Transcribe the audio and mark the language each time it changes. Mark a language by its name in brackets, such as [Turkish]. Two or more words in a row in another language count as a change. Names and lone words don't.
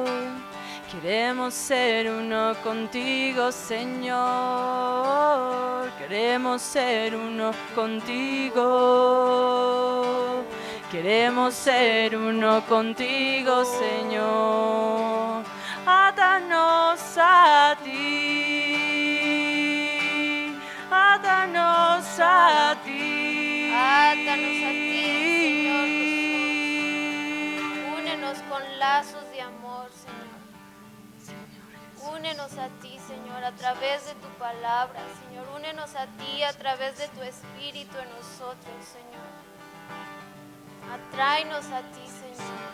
[Spanish] Queremos ser uno contigo, Señor. Queremos ser uno contigo. Queremos ser uno contigo, Señor. Átanos a ti. Átanos a ti. Átanos a ti, Señor Jesús. Únenos con lazos de amor, Señor. Únenos a ti, Señor, a través de tu palabra, Señor. Únenos a ti a través de tu Espíritu en nosotros, Señor. Atráenos a ti, Señor.